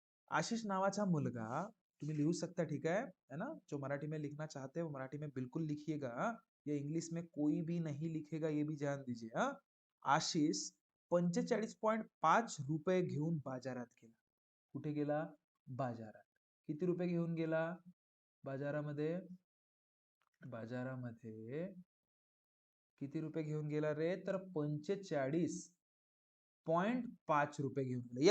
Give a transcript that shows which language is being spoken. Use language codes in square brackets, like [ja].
[mr] आशीष नावाचा मुलगा तुम्ही लिहू सकता. [hi] ठीक है ना. जो मराठी में लिखना चाहते हैं वो मराठी में बिल्कुल लिखिएगा. ये इंग्लिश में कोई भी नहीं लिखेगा, ये भी ध्यान दीजिए. [mr] आशीष 45.5 रुपये घेऊन बाजारात गेला. कुठे गेला? बाजारात. किती रुपये घेऊन गेला बाजारामध्ये? बाजारामध्ये किती रुपये घेऊन गेला रे? तर 45.5 रुपये घेऊन गेला.